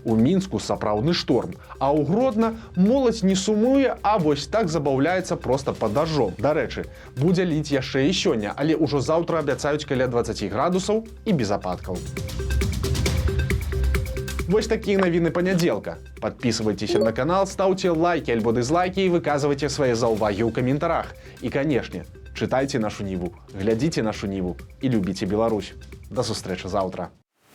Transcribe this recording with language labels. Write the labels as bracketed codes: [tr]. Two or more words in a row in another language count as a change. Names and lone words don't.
[be] У Мінску сапраўдны шторм, а ў Гродна моладзь не сумуе, а вось так забаўляецца проста пад дажджом. Дарэчы, будзе ліць яшчэ і сёння, але ўжо заўтра абяцаюць каля 20 градусаў і без ападкаў. Вось такія навіны панядзелка. [ru] Подписывайтесь на канал, ставьте лайки альбо дизлайки и выказывайте свои [be] заўвагі ў каментарах. [ru] И, конечно, читайте нашу Ниву, глядите нашу Ниву и любите Беларусь. [be] До сустрэчы заўтра.